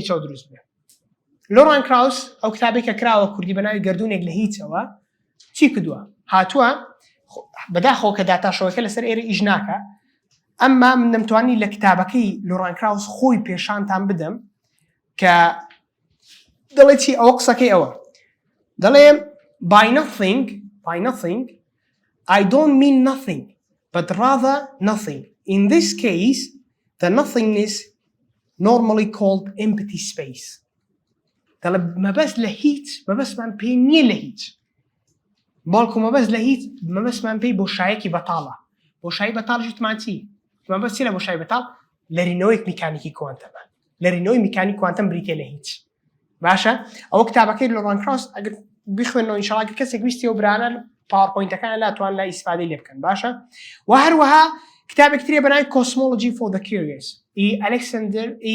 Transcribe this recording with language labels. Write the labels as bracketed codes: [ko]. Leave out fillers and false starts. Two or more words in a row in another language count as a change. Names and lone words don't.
[ckb] هیچەوە دروست بێت لۆران کراوس ئەو کتابێکە کراوە کوردی بەناوی گردونێک لە هیچەوە چی کردووە هاتووە بەداخەوە کە داتاشەوەکە لەسەر ئێرە ئیش ناکە ئەمما من دەمتوانی لە کتابەکەی لۆران کراوس خۆی پێشانتان بدەم کە دەڵێ چی ئەوە قسەکەی ئەوە دەڵێ [en] by nothing I don't mean nothing but rather nothing in this case the nothingness normally called empty space [ckb] دەڵێ مەبەست لە هیچ مەبەستمان پێی نییە لە هیچ باڵکو مەبەست لە هیچ مەبەستمان پێی بۆشایەکی بەتاڵە بۆشایی بەتاڵ ژوتمان چی مەبەست چی لە بۆشایی بەتاڵ لەرینەوەیەک میکانیکی کوانتەمە لەرینەوەی میکانی کوانتەم بریتێ لە هیچ باشە ئەوە کتابەکەی لۆران کراوس ئەگەر بخوێنەوە ئینشاڵڵا کە کەسێک ویستی و برانە پاوەرپۆینتەکان لاتوان لە ئیسفادەی لێ بکەن باشە و هەروەها کتابێک ترێ بەناوی Cosmology for the Curious ئەلێکساندەر